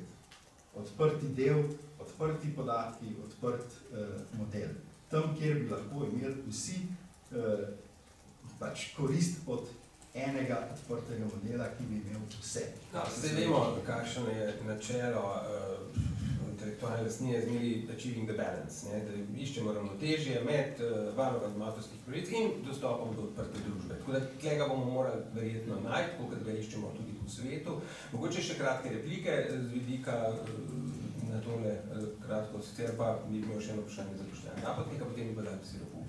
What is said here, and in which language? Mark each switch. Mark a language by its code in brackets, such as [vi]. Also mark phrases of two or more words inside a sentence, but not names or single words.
[sl] Odprti del, odprti podatki, odprt model. Tam, kjer bi lahko imeli vsi pač korist od enega odprtega modela, ki bi imel vse. No, zdaj vemo, kakšno je načelo intelektualne lastnine zmeri [en] achieving the balance, [sl] ne, da iščemo ravnotežje med varovanjem avtorskih pravic in dostopom do odprte družbe. Tako da tega bomo morali verjetno najti, kot ga iščemo tudi v svetu. Mogoče še kratke replike z vidika na tole kratko, sicer pa bi imel še eno vprašanje za Boštjana Napotnika, potem bi pa dal besedo Hugo.